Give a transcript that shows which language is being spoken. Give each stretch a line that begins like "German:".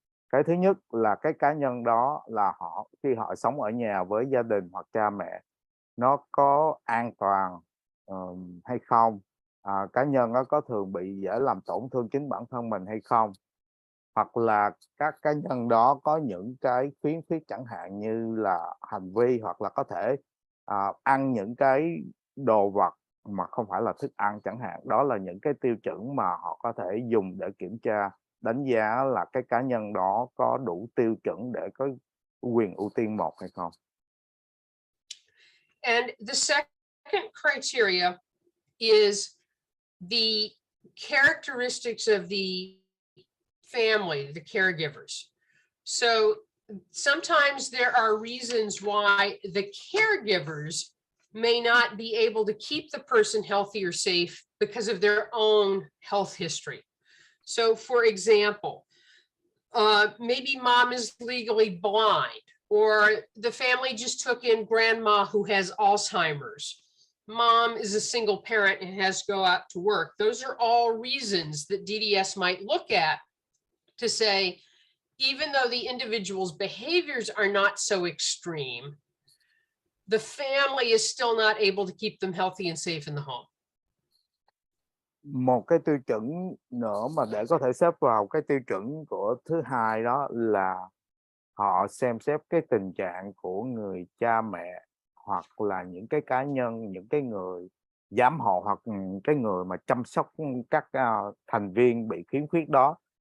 Vietnamese: Cái thứ nhất là cái cá nhân đó là họ khi họ sống ở nhà với gia đình hoặc cha mẹ nó có an toàn hay không, cá nhân nó có thường bị dễ làm tổn thương chính bản thân mình hay không, hoặc là các cá nhân đó có những cái khiếm khuyết chẳng hạn như là hành vi hoặc là có thể ăn những cái đồ vật mà không phải là thức ăn chẳng hạn. Đó là những cái tiêu chuẩn mà họ có thể dùng để kiểm tra đánh giá là cái cá nhân đó có đủ tiêu chuẩn để có quyền ưu tiên 1 hay không.
English: And the second criteria is the characteristics of the family, the caregivers. So sometimes there are reasons why the caregivers may not be able to keep the person healthy or safe because of their own health history. So for example, maybe mom is legally blind, or the family just took in grandma who has Alzheimer's. Mom is a single parent and has to go out to work. Those are all reasons that DDS might look at to say, even though the individual's behaviors are not so extreme, the family is still not able to keep them healthy and safe in the home.
Vietnamese: Một cái tiêu chuẩn nữa mà để có thể xếp vào cái tiêu chuẩn của thứ hai đó là họ xem xét cái tình trạng của người cha mẹ hoặc là những cái cá nhân, những cái người giám hộ hoặc cái người mà chăm sóc các thành viên bị khiếm khuyết đó.